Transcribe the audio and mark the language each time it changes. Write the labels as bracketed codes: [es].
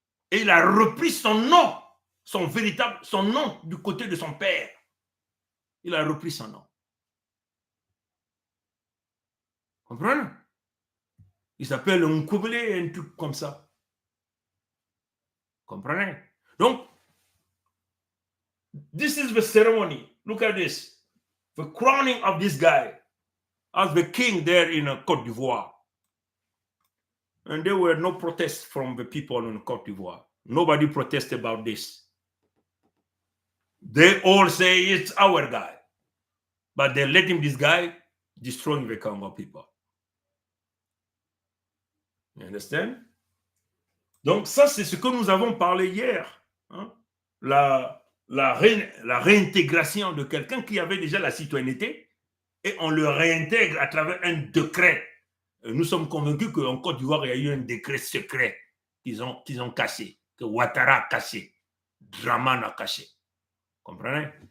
[fr] Et il a repris son nom, son nom du côté de son père. Il a repris son nom. Comprenez? Il s'appelle Nkoublé, un truc comme ça. Comprenez? [en] Donc, this is the ceremony. Look at this. The crowning of this guy as the king there in Côte d'Ivoire. And there were no protests from the people in Côte d'Ivoire. Nobody protested about this. They all say it's our guy. But they're letting this guy destroying the Congo people. You understand? [fr] Donc ça, c'est ce que nous avons parlé hier. Hein? La réintégration de quelqu'un qui avait déjà la citoyenneté et on le réintègre à travers un décret. Nous sommes convaincus qu'en Côte d'Ivoire, il y a eu un décret secret qu'ils ont caché, que Ouattara a caché, Dramane a caché. Comprenez?